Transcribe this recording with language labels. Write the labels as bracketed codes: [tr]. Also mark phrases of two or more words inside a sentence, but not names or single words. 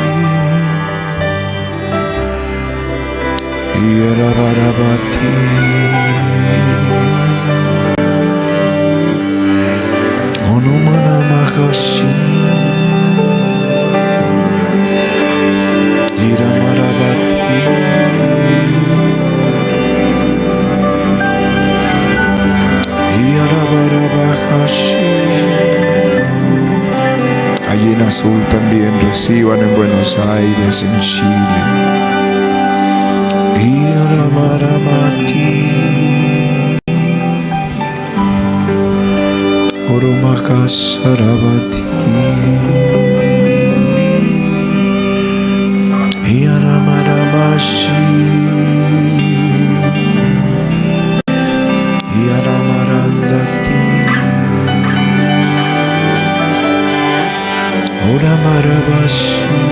[es] Yarabarabati, Onumana Mahashi, Iramarabati, Yarabarabahashi. Allí en Azul también reciban, en Buenos Aires, en Chile. Iramarabati, Oromahasarabati, Iramaramashi, Iramarandati, Oramarabashi.